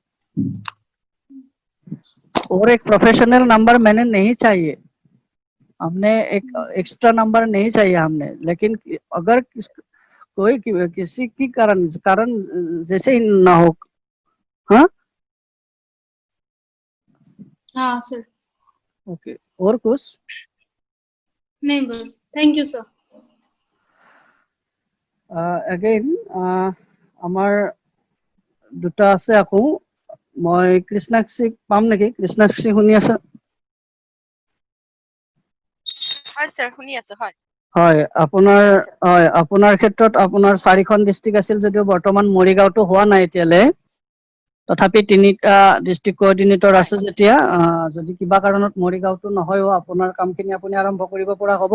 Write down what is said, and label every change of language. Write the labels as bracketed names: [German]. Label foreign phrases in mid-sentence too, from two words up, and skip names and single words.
[Hindi] और एक [English] professional number [Hindi] मैंने नहीं चाहिए, हमने एक [English] extra number [Hindi] नहीं चाहिए हमने, लेकिन अगर कोई किसी की कारण जैसे ही ना हो। हाँ हाँ सर। ओके, और कुछ नहीं बस, [English] thank you [Hindi] सर। [Assamese] এগেইন আমাৰ দুটা আছে আকৌ, মই কৃষ্ণাক্ষীক পাম নেকি? কৃষ্ণাক্ষী শুনি আছে? হয় স্যাৰ, শুনি আছো। হয় হয়, আপোনাৰ ক্ষেত্ৰত আপোনাৰ 4খন ডিষ্ট্ৰিক্ট আছিল যদিও বৰ্তমান মৰিগাঁওটো হোৱা নাই এতিয়ালৈ, তথাপি 3টা [English] district coordinator [Assamese] আছে যেতিয়া, যদি কিবা কাৰণত মৰিগাঁওটো নহয়ও আপোনাৰ কামখিনি আপুনি আৰম্ভ কৰিব পৰা হ'ব।